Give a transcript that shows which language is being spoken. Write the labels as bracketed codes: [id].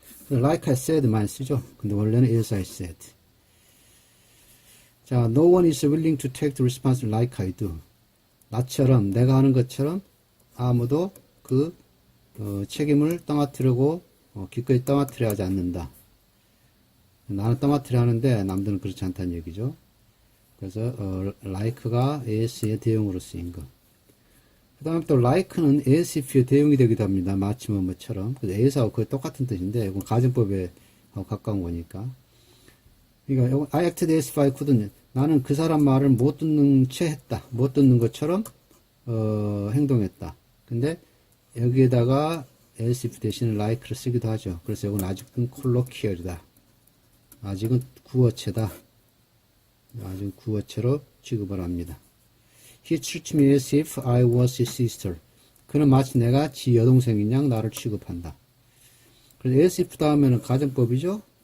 [en] like I said [ko] 많이 쓰죠. 근데 원래는 [en] as I said. 자, no one is willing to take the responsibility like I do. [ko] 나처럼, 내가 하는 것처럼 아무도 그 책임을 떠맡으려고 기꺼이 떠맡으려 하지 않는다. 나는 떠맡으려 하는데 남들은 그렇지 않다는 얘기죠. 그래서 like가 as의 대용으로 쓰인 것. 그 다음에 또 like는 as if의 대용이 되기도 합니다. 마치 뭐뭐처럼. 그래서 as하고 거의 똑같은 뜻인데 이건 가정법에 가까운 거니까. [en] 그러니까 I acted as if I couldn't. [ko] 나는 그 사람 말을 못 듣는 채 했다. 못 듣는 것처럼 행동했다. 근데 여기에다가 as if 대신에 like를 쓰기도 하죠. 그래서 이건 아직은 콜로키얼이다. 아직은 구어체다. 아직은 구어체로 취급을 합니다. [en] He treats me as if I was his sister. [ko] 그는 마치 내가 지 여동생인 양 나를 취급한다. 그래서 as if 다음에는 가정법이죠.